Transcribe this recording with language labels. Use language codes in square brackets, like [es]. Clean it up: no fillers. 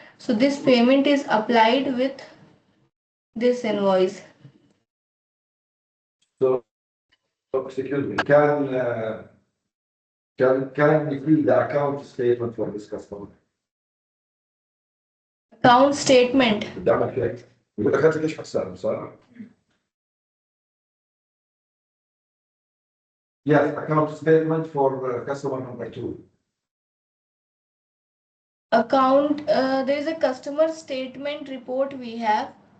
[en] So this payment is applied with this invoice. So, excuse me, can we see the account statement for this customer? Account statement. [ar] قدامك هيك يقول لك هات لي ايش حسابه صح؟ [en] Yes, account statement for customer number two. Account, there is a customer statement report we have.